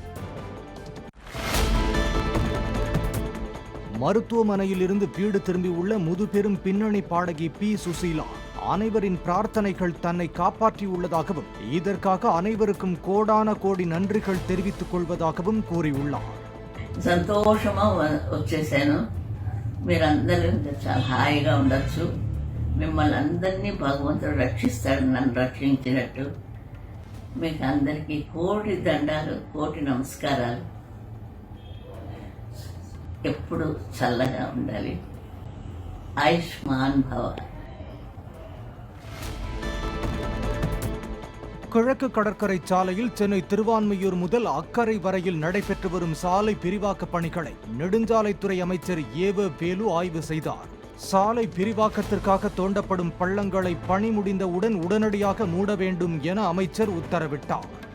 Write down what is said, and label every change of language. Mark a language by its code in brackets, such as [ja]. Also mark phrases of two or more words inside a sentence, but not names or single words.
[ta] மருத்துவமனையில் இருந்து வீடு திரும்பியுள்ள முதுபெரும் பின்னணி பாடகி P. சுசீலா அனைவரின் பிரார்த்தனைகள் தன்னை காப்பாற்றியுள்ளதாகவும் இதற்காக அனைவருக்கும் கோடான கோடி நன்றிகள் தெரிவித்துக் கொள்வதாகவும் கூறியுள்ளார். [te] సంతోషమా వచ్చేసాను. మీరందరూ చాలా హాయిగా ఉండొచ్చు. మిమ్మల్ని అందరినీ భగవంతుడు రక్షిస్తాడు, నన్ను రక్షించినట్టు. మీకు అందరికీ కోటి దండాలు, కోటి నమస్కారాలు. ఎప్పుడు చల్లగా ఉండాలి. ఆయుష్మాన్ భవ. [ta] கிழக்கு கடற்கரை சாலையில் சென்னை திருவான்மியூர் முதல் அக்கரை வரையில் நடைபெற்று வரும் சாலை விரிவாக்க பணிகளை நெடுஞ்சாலைத்துறை அமைச்சர் ஏவ வேலு ஆய்வு செய்தார். சாலை விரிவாக்கத்திற்காக தோண்டப்படும் பள்ளங்களை பணி முடிந்தவுடன் உடனடியாக மூட வேண்டும் என அமைச்சர் உத்தரவிட்டார்.